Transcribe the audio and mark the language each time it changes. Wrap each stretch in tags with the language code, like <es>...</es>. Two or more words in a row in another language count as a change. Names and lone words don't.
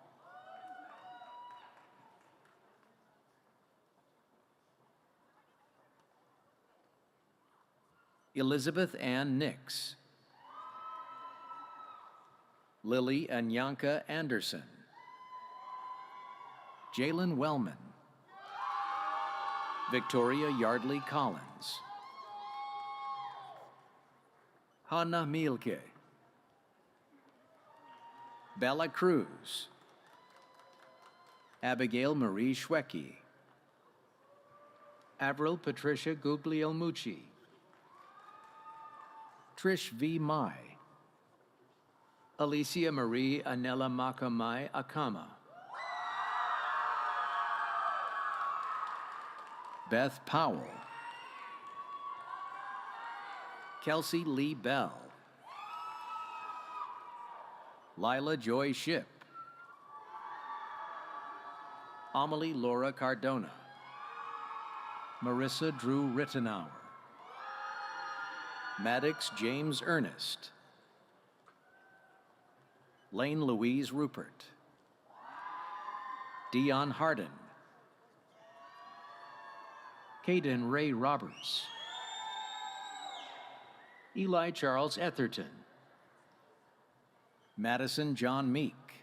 <en>Elizabeth Ann Nix, Lily Anyanka Anderson, Jalen Wellman, Victoria Yardley Collins, Hannah Mielke, Bella Cruz, Abigail Marie Schwecke, Avril Patricia Guglielmucci, Trish V. Mai, Alicia Marie Anela Makamai Akama, Beth Powell, Kelsey Lee Bell, Lila Joy Ship, Amelie Laura Cardona, Marissa Drew Rittenauer, Maddox James Ernest, Lane Louise Rupert, Dion Hardin, Caden Ray Roberts, Eli Charles Etherton, Madison John Meek,</en>